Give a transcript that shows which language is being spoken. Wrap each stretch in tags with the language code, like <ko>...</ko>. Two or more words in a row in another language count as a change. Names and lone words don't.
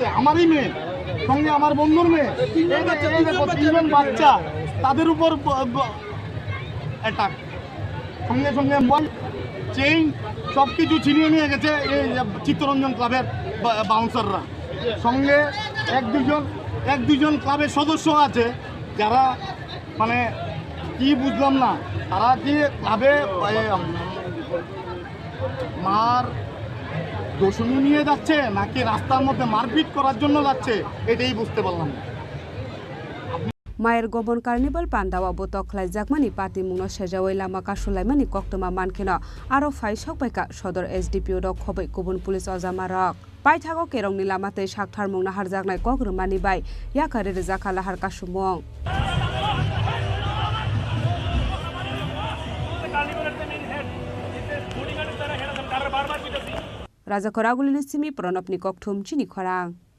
<bn>আমারই মেয়ে সঙ্গে আমার বন্ধুর মেয়ে তিনজন বাচ্চা তাদের উপর অ্যাটাক সঙ্গে মোবাইল চেইন সব কিছু ছিনিয়ে নিয়ে গেছে এই চিত্তরঞ্জন ক্লাবের বাউন্সাররা সঙ্গে এক দুজন ক্লাবের সদস্য আছে যারা মানে কি বুঝলাম না তারা কি ক্লাবে মার দোষণী নিয়ে যাচ্ছে নাকি রাস্তার মধ্যে মারপিট করার জন্য যাচ্ছে এটাই বুঝতে পারলাম না</bn> <trp>Mayer Gomon Carnival Pandawa Botok Laijakmani Party Mungno Sejawai Lama Kasulaimani Koktoma Mankeno Aro Fai Sokbaika Sodor SDPO Rok Khobai Kubun Police Ozama Rok Paithago Kerongni Lamate Shakthar Mungna Harjaknai Kogrumani Bai Yakare Rezaka Lahar Kasumong Raja Koragulini Simi Pronopni Koktum Chini Khorang</trp>